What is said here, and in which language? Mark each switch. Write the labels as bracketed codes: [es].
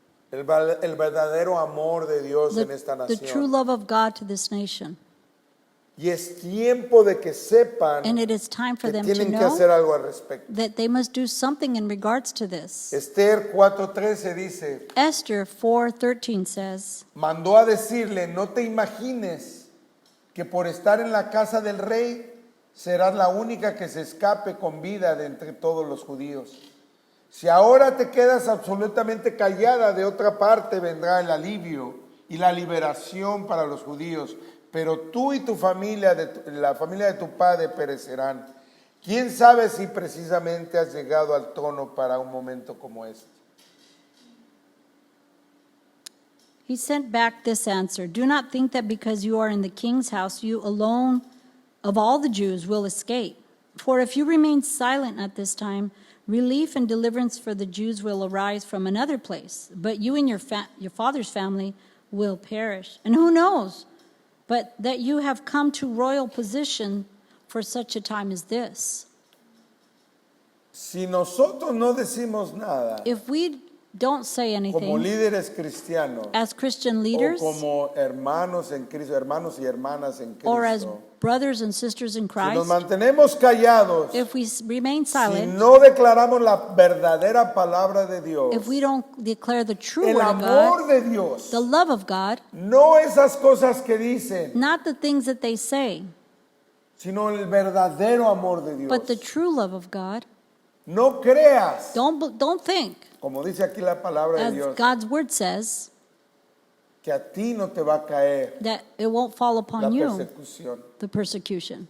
[es] el verdadero amor de Dios en esta [en] the true [es] nación. [en] love of God to this nation. [es] Y es tiempo de que sepan [en] And it is time for [es] que [en] them to [es] tienen que [en] know [es] hacer algo al respecto. [en] that they must do something in regards to this. [es] Esther 4:13 dice, [en] Esther 4:13 says, [es] mandó a decirle, no te imagines que por estar en la casa del rey serás la única que se escape con vida de entre todos los judíos. Si ahora te quedas absolutamente callada, de otra parte vendrá el alivio y la liberación para los judíos, pero tú y tu familia, la familia de tu padre perecerán. ¿Quién sabe si precisamente has llegado al trono para un momento como este? [en] He sent back this answer: Do not think that because you are in the king's house, you alone of all the Jews will escape. For if you remain silent at this time, relief and deliverance for the Jews will arise from another place, but you and your father's family will perish. And who knows but that you have come to royal position for such a time as this? [es] Si nosotros no decimos nada, [en] If we don't say [es] como [en] anything [es] líderes cristianos, [en] as Christian [es] o [en] leaders [es] como hermanos en Cristo, hermanos y hermanas en [en] or as [es] Cristo, [en] brothers and sisters in [es] si nos [en] Christ, [es] mantenemos callados, [en] if we remain [es] si [en] silent, [es] no declaramos la verdadera palabra de Dios, [en] if we don't declare the true [es] el [en] word of [es] amor [en] God, [es] de Dios, [en] the love of God, [es] no esas cosas que dicen, [en] not the things that they say, [es] sino el verdadero amor de Dios. [en] but the true love of God, [es] No creas, [en] don't think, [es] como dice aquí la palabra de [en] as [es] Dios, [en] God's word says, [es] que a ti no te va a caer [en] that it won't fall [es] la [en] upon you, [es] persecución. [en] the persecution.